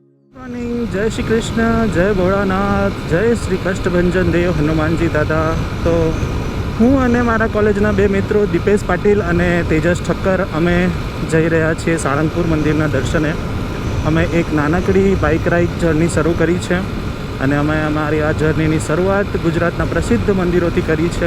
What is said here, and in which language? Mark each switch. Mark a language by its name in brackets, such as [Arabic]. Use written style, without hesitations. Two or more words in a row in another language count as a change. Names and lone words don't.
[Gujarati] मॉर्निंग। जय श्री कृष्ण, जय भोળાનાથ, जय श्री कष्टभंजन देव हनुमानजी दादा। तो હું અને મારા કોલેજના બે મિત્રો દીપેશ પાટીલ અને તેજસ ઠક્કર અમે જઈ રહ્યા છીએ સાળંગપુર મંદિરના દર્શને। અમે એક નાનકડી બાઇક રાઇડ જર્ની શરૂ કરી છે અને અમે અમારી આ જર્નીની શરૂઆત ગુજરાતના પ્રસિદ્ધ મંદિરોથી કરી છે।